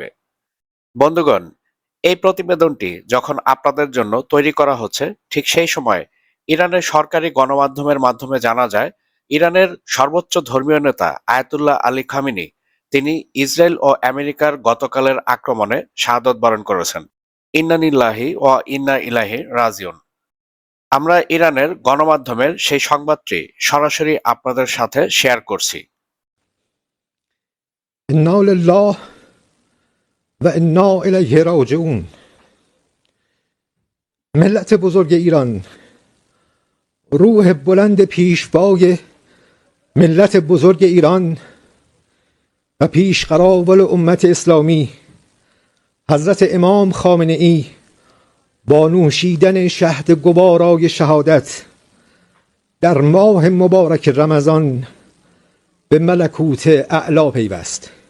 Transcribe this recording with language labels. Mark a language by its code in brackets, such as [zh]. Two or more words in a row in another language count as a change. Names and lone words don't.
[bn] বন্ধুগণ, এই প্রতিবেদনটি যখন আপনাদের জন্য তৈরি করা হচ্ছে, ঠিক সেই সময় ইরানের সরকারি গণমাধ্যমের মাধ্যমে জানা যায় ইরানের সর্বোচ্চ ধর্মীয় নেতা আয়াতুল্লাহ আলী খামেনি তিনি ইসরায়েল ও আমেরিকার গতকালের আক্রমণে শাহাদত বরণ করেছেন। [ar] إنا لله وإنا إليه راجعون. [bn] আমরা ইরানের গণমাধ্যমের সেই সংবাদটি সরাসরি আপনাদের সাথে শেয়ার করছি। [ar] انا لله و انا الیه راجعون. [fa] ملت بزرگ ایران، روح بلند پیشوای ملت بزرگ ایران و پیشقراول امت اسلامی حضرت امام خامنه ای با نوشیدن شهد گوارای شهادت در ماه مبارک رمضان به ملکوت اعلا پیوست.